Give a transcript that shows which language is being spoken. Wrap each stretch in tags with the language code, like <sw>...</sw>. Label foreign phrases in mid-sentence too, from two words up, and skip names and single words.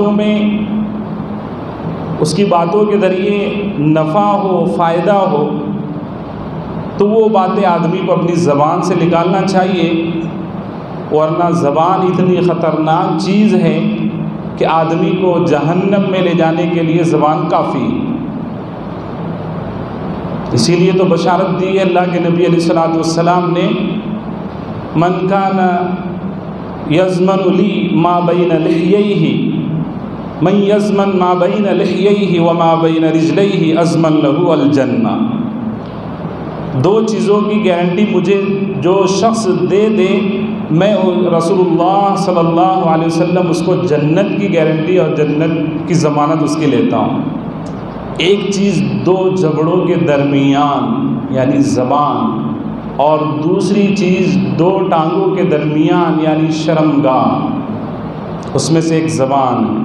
<ur>باتوں کے ذریعے نفع ہو، فائدہ ہو، تو وہ باتیں آدمی کو اپنی زبان سے نکالنا چاہیے، ورنہ زبان اتنی خطرناک چیز ہے کہ آدمی کو جہنم میں لے جانے کے لیے زبان کافی۔ اسی لیے تو بشارت دی ہے اللہ کے نبی</ur> <ar>علیہ الصلوۃ والسلام</ar> <ur>نے،</ur> <ar>من کان یضمن لی ما بین لحییہ، من یضمن ما بین لحییہ وما بین رجلیہ اضمن لہ الجنہ۔</ar> <ur>2 چیزوں کی گارنٹی مجھے جو شخص دے دے، میں رسول اللہ</ur> <ar>صلی اللہ علیہ وسلم</ar> <ur>اس کو جنت کی گارنٹی اور جنت کی ضمانت اس کی لیتا ہوں۔ ایک چیز 2 جبڑوں کے درمیان یعنی زبان، اور دوسری چیز 2 ٹانگوں کے درمیان یعنی شرمگاہ، اس میں سے ایک زبان۔</ur>